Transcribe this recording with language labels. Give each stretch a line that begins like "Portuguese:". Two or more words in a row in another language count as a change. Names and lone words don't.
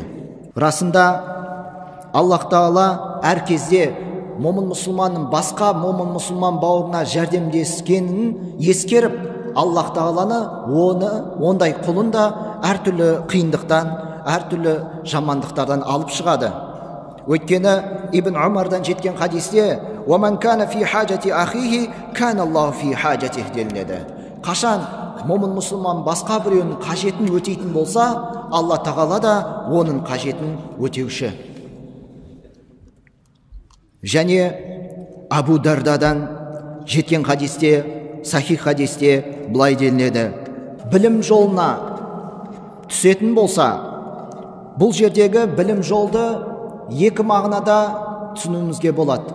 Kazakh: Расында Аллах Тағала әр кезде момын мұсылманның басқа момын мұсылман бауырына жәрдемдескенін ескеріп, Аллах Тағаланы ондай құлын да әртүрлі қиындықтан, әртүрлі жамандықтардан алып шығады. Өйткені Ибн Умардан жеткен хадисте:
Arabic: "ومن كان في حاجة أخيه، كان الله في حاجته"
Kazakh: делінеді. Қашан момын мұсылман басқа біреуінің қажетін өтейтін болса, Алла Тағала да оның қажетін өтеуші. Және Абу Дардадан жеткен хадисте, сахих хадисте былай делінеді: білім жолына түсетін болса, бұл жердегі білім жолды екі мағынада түсінуімізге болады.